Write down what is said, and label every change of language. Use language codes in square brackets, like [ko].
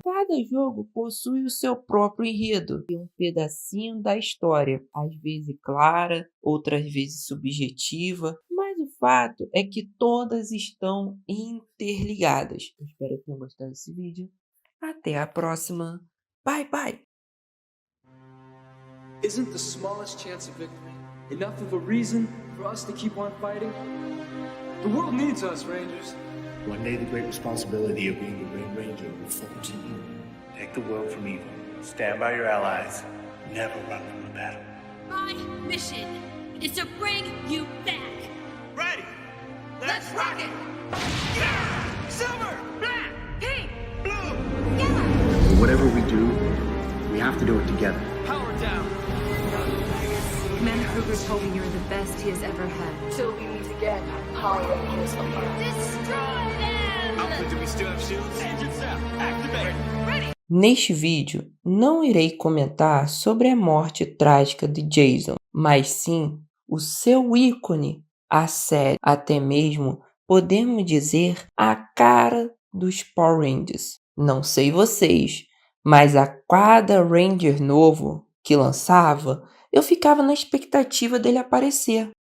[pt] Cada jogo possui o seu próprio enredo e um pedacinho da história, às vezes clara, outras vezes subjetiva, mas o fato é que todas estão interligadas. Eu espero que tenham gostado desse vídeo. Até a próxima. [en] Bye, bye. Isn't the smallest chance of victory enough of a reason for us to keep on fighting? The world needs us, Rangers. One day the great responsibility of being the Green Ranger will fall to you. Take the world from evil. Stand by your allies. Never run from the battle. My mission is to bring you back. Ready! Let's rock it! Yeah! Silver! Black! Pink! Blue! Yellow! Whatever we do, we have to do it together. Power down. Commander Kruger's told me you're the best he has ever had. Till we meet again, Power Rangers apart. Destroy them! Outfit, do we still have shields? Engines out! Activate! Ready! [pt] Neste vídeo, não irei comentar sobre a morte trágica de Jason, mas sim o seu ícone, a série, até mesmo podemos dizer a cara dos Power Rangers. Não sei vocês, mas a cada Ranger novo que lançava, eu ficava na expectativa dele aparecer.